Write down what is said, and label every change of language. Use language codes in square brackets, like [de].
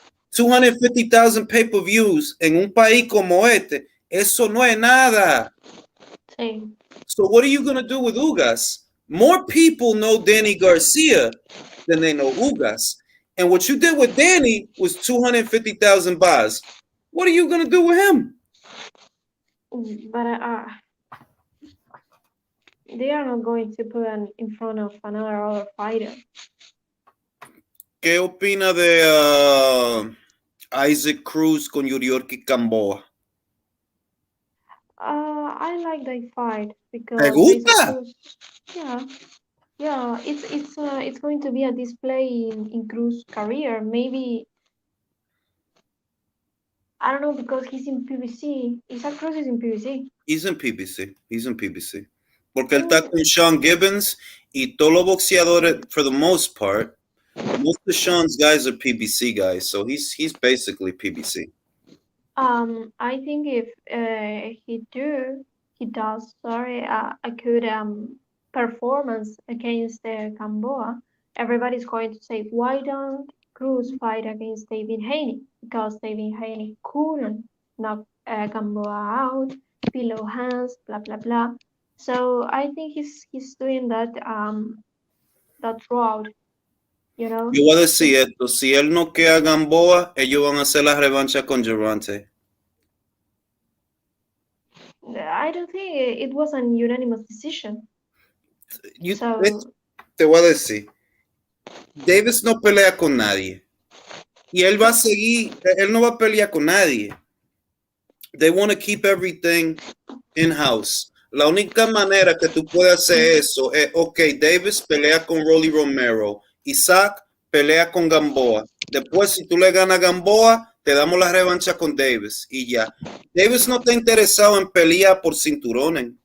[es] 250,000 pay-per-views en un país como este, eso no es nada. Sí. [en] So what are you going to do with Ugas? More people know Danny Garcia than they know Ugas. And what you did with Danny was 250,000 buys. What are you going to do with him? But they are not going to put him in front of another fighter. [es] ¿Qué opina de Isaac Cruz con Yuriorki Gamboa? [en] I like that fight because [es] ¿Te gusta? [en] Yeah, it's going to be a display in Cruz's career. Maybe I don't know because he's in PBC. Isaac Cruz is in PBC. He's in PBC. [es] Porque él está con Sean Gibbons y todos los boxeadores, [en] for the most part, most of Sean's guys are PBC guys, so he's basically PBC. I think if he does a good performance against Gamboa, everybody's going to say, why don't Cruz fight against David Haney? Because David Haney couldn't knock Gamboa out, below hands, blah blah blah. So I think he's doing that route. You know? [es] Yo voy a decir esto, si él no queda a Gamboa, ellos van a hacer la revancha con Gervonta. [en] I don't think it was a unanimous decision. [es] Te voy a decir, Davis no pelea con nadie. Y él va a seguir, él no va a pelear con nadie. [en] They want to keep everything in-house. [es] La única manera que tú puedes hacer eso es, ok, Davis pelea con Rolly Romero, Isaac pelea con Gamboa. Después, si tú le ganas a Gamboa, te damos la revancha con Davis y ya. Davis no está interesado en pelear por cinturones.